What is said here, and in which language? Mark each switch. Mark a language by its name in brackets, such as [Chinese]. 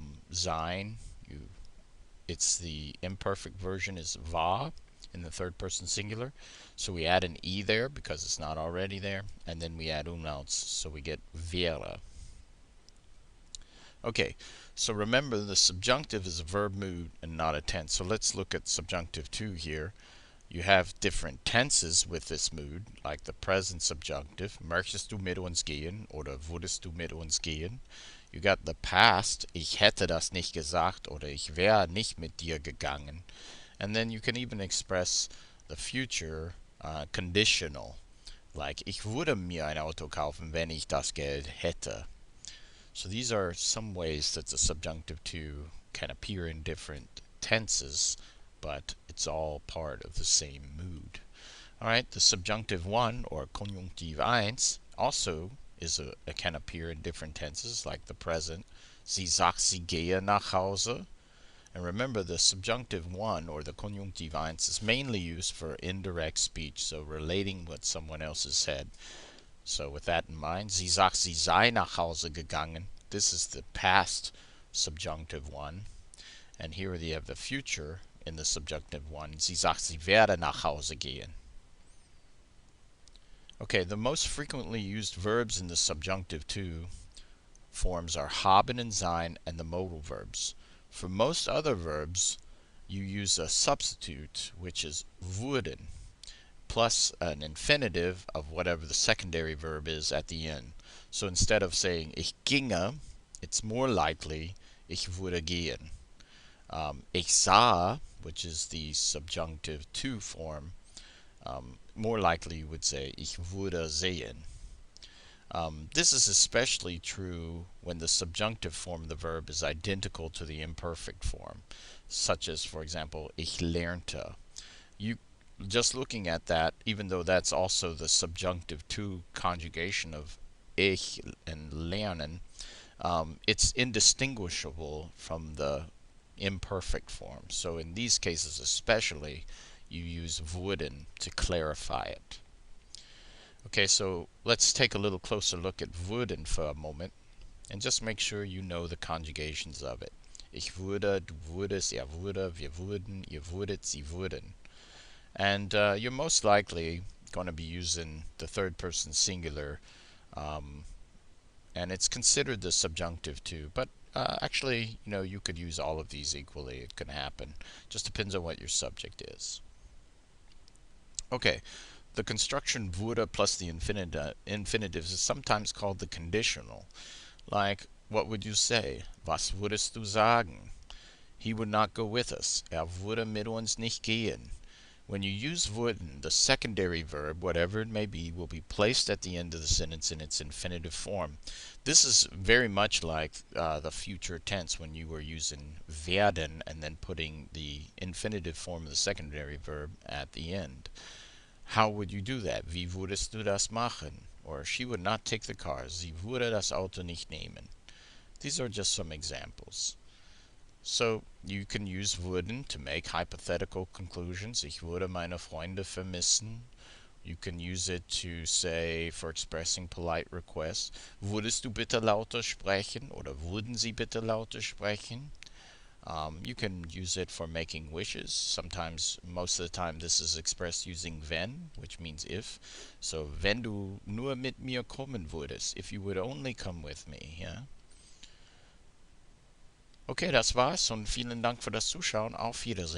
[English] Sein, it's the imperfect version is war in the third person singular, so we add an e there because it's not already there, and then we add umlauts, so we get wäre. Okay, so remember the subjunctive is a verb mood and not a tense. So let's look at subjunctive to here. You have different tenses with this mood, like the present subjunctive, [German] möchtest du mit uns gehen [English] oder würdest du mit uns gehen. You got the past, [German] ich hätte das nicht gesagt oder ich wäre nicht mit dir gegangen. [English] And then you can even express the future conditional, like [German] ich würde mir ein Auto kaufen, wenn ich das Geld hätte. [English] So these are some ways that the subjunctive to can appear in different tenses, but it's all part of the same mood. Alright, the subjunctive 1, or Konjunktiv 1, also can appear in different tenses, like the present. [German] Sie sagt, sie gehe nach Hause. [English] And remember, the subjunctive 1, or the Konjunktiv 1, is mainly used for indirect speech, so relating what someone else has said. So with that in mind, [German] sie sagt, sie sei nach Hause gegangen. [English] This is the past subjunctive 1. And here you have the future in the subjunctive 1. [German] Sie sagt, sie werde nach Hause gehen. [English] Okay, the most frequently used verbs in the subjunctive 2 forms are haben and sein and the modal verbs. For most other verbs, you use a substitute, which is würden, plus an infinitive of whatever the secondary verb is at the end. So instead of saying [German] ich ginge, [English] it's more likely [German] ich würde gehen. Ich sah, [English] which is the subjunctive to form, more likely you would say [German] ich würde sehen. [English] This is especially true when the subjunctive form of the verb is identical to the imperfect form, such as, for example, [German] ich lernte. [English] You just looking at that, even though that's also the subjunctive to conjugation of ich and lernen, it's indistinguishable from the imperfect form. So in these cases especially, you use wurden to clarify it. Okay, so let's take a little closer look at wurden for a moment and just make sure you know the conjugations of it. [German] Ich würde, du würdest, er würde, wir würden, ihr würdet, sie würden. [English] And you're most likely going to be using the third person singular, um, and it's considered the subjunctive too. But actually, you could use all of these equally. It can happen. Just depends on what your subject is. Okay, the construction wurde plus the infinitives is sometimes called the conditional. Like, what would you say? [German] Was würdest du sagen? [English] He would not go with us. [German] Würde mit uns nicht gehen. [English] When you use würden, the secondary verb, whatever it may be, will be placed at the end of the sentence in its infinitive form. This is very much like the future tense when you were using werden and then putting the infinitive form of the secondary verb at the end. How would you do that? [German] Wie würdest du das machen? [English] Or she would not take the car. [German] Sie würde das Auto nicht nehmen. [English] These are just some examples. So you can use würden to make hypothetical conclusions. [German] Ich würde meine Freunde vermissen. [English] You can use it to say, for expressing polite requests, [German] würdest du bitte lauter sprechen? Oder würden Sie bitte lauter sprechen? [English] You can use it for making wishes. Sometimes, most of the time, this is expressed using wenn, which means if. So, [German] wenn du nur mit mir kommen würdest, [English] if you would only come with me, yeah? [German] Okay, das war's und vielen Dank für das Zuschauen. Auf Wiedersehen.